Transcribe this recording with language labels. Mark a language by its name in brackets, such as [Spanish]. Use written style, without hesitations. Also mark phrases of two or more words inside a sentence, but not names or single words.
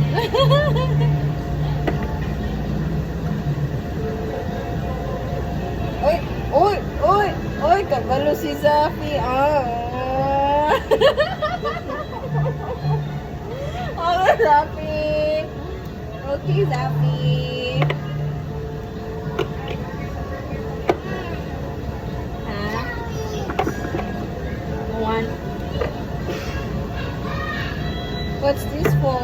[Cebuano] Uy, uy, uy, uy, kabalo si Zafi. Ah. Okay, Zafi. Okay, Zafi. Ha? [English] One. What's this for?